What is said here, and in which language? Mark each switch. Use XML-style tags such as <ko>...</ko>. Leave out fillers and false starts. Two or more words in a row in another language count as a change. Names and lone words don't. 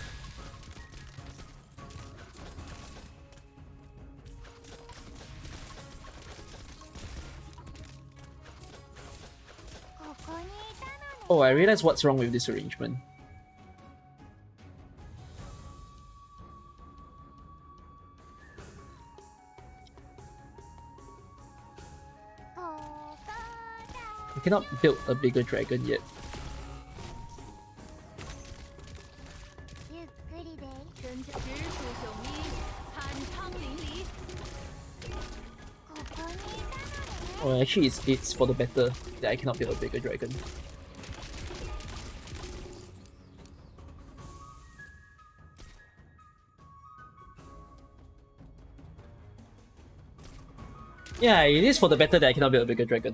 <en>Oh, I realize what's wrong with this arrangement. We cannot build a bigger dragon yet.</en> <ja>ゆっくりで。</ja> <zh>真直属雄鹰，酣畅淋漓。</zh> <ja>ここにいたのね。</ja> <en>Oh, actually, it's for the better that I cannot build a bigger dragon. Yeah, it is for the better that I cannot build a bigger dragon.</en>